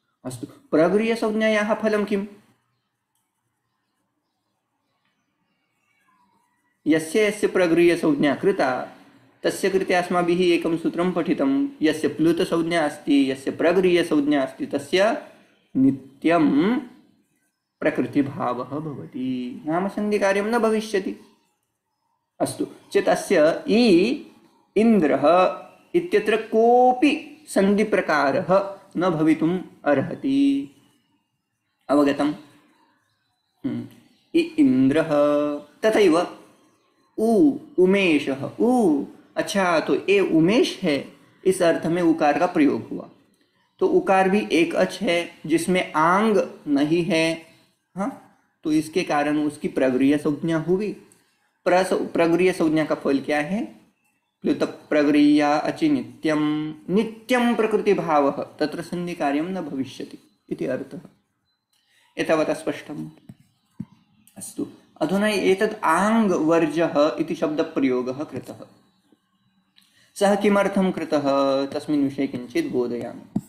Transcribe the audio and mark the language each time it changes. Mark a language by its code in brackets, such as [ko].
[sa] अस्तु, प्रगृह्य संज्ञायाः फलं किम्, यस्य यस्य प्रगृह्य संज्ञा कृता तस्य कृते अस्माभिः एकं सूत्रं पठितं, यस्य प्लुत संज्ञा अस्ति, यस्य प्रगृह्य संज्ञा अस्ति, तस्य नित्यं प्रकृतिभावः भवति, नाम सन्धिकार्यं न भविष्यति। अस्तु, चेत् अस्य इ इन्द्रः इत्यत्र कोऽपि सन्धिप्रकारः न भवितुम् अर्हति। अवगतम्? इ इन्द्रः, तथैव उ उमेशः, [hi] उ अच्छा, तो ए उमेश है, इस अर्थ में उकार का प्रयोग हुआ। तो उकार भी एक अच है जिसमें आंग नहीं है, हाँ, तो इसके कारण उसकी प्रगृह्य संज्ञा हुई। प्रगृह्य संज्ञा का फल क्या है, [sa] प्लुत प्रगृह्या अचि नित्यं, नित्यं प्रकृति भावः, तत्र संधि कार्यं न भविष्यति इति अर्थः। एतावता स्पष्टम्। अस्तु, अधुना एतत् आङ् वर्जः इति शब्दप्रयोगः कृतः। सः किमर्थं कृतः तस्मिन् विषये किञ्चित् बोधयामि।